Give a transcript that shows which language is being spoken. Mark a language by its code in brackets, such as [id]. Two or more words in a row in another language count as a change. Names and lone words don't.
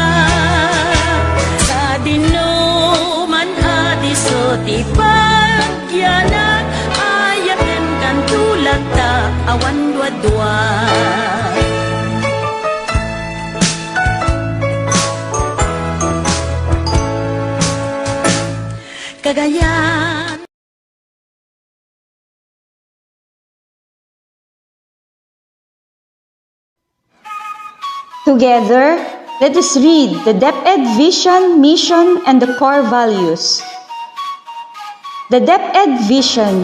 [ilo] sa dinuman adiso ti pagyanak ayaten kan tulad ta awan dua-dua kagayan. [en] Together, let us read the DepEd vision, mission, and the core values. The DepEd vision.